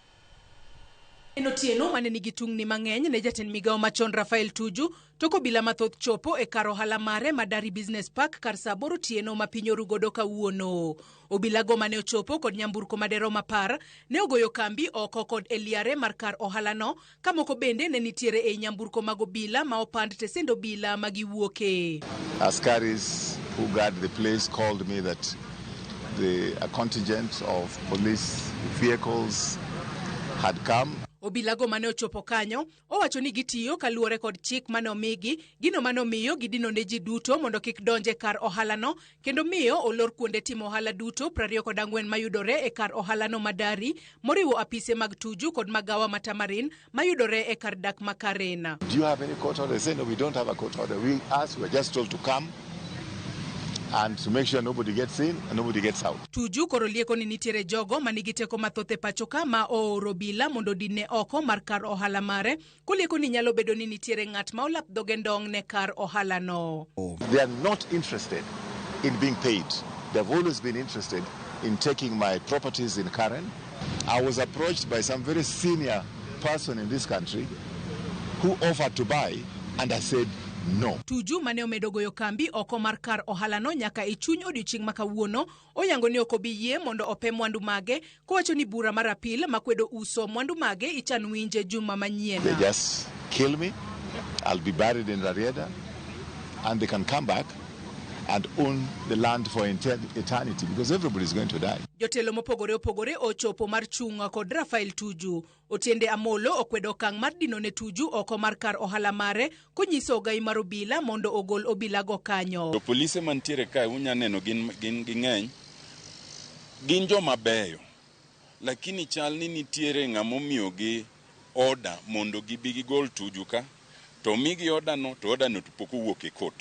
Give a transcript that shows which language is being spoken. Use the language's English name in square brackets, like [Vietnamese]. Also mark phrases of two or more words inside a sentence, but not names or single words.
[Luo (Kenya and Tanzania)] Enotieno mane nigi tungni mang'eny ne jatend migao machon Rafael Tuju toko bila mathoth chopo e kar ohala mare Madari Business Park kar saa 8 otieno ma piny orugodo kawuono. Obilago mane ochopo kod nyamburko madero mapar ne ogoyo kambi oko kod eliare mar kar ohalano, ka moko bende ne nitiere e nyamburko mag obila ma opand tesendo obila magiwuoke. [English] Askaris who guard the place called me that a contingent of police vehicles had come. [Luo (Kenya and Tanzania)] Obilago mane ochopo kanyo owacho ni gitiyo kaluore kod chik mane omigi, gino mane omiyo gidino ne ji duto mondo kik donje kar ohalano, kendo miyo olor kuonde timo ohala duto 24 mayudore e kar ohalano Madari, moriwo apise mag Tuju kod magawa matamarin mayudore e kar dak makarena. [English] Do you have any court order? They say no, we don't have a court order. We were just told to come and to make sure nobody gets in and nobody gets out. [Luo (Kenya and Tanzania)] Tuju koro lieko ni nitiere jogo manigi teko mathoth e pacho ka ma ooro obila mondo dine oko mar kar ohala mare, kolieko ni nyalo bedo ni nitiere ng'at ma olap dhoge ndong' ne kar ohala no. [English] They are not interested in being paid. They've always been interested in taking my properties in Karen. I was approached by some very senior person in this country who offered to buy, and I said no. [Luo (Kenya and Tanzania)] Tuju mane omedo goyo kambi oko mar kar ohalano nyaka e chuny odiochieng' makawuono oyango ni ok obi yie mondo ope mwandu mage, kowacho ni bura mar apil makwedo uso mwandu mage ichan winje juma manyien. [English] They just kill me, I'll be buried in Rarieda, and they can come back and own the land for eternity because everybody is going to die. [Luo (Kenya and Tanzania)] Jotelo mopogore opogore ochopo mar chunga kod Rafael Tuju. Otiende Amolo okwedo okang' mar dino ne Tuju oko mar kar ohala mare konyiso ogai mar obila mondo ogol obilago kanyo. Polise mantiere ka unya neno gin ging'eny, gin joma beyo, lakini chal ni nitiere ng'amo miyogi order mondo gibi gigol Tuju ka, to migi order no to pok owuok e court.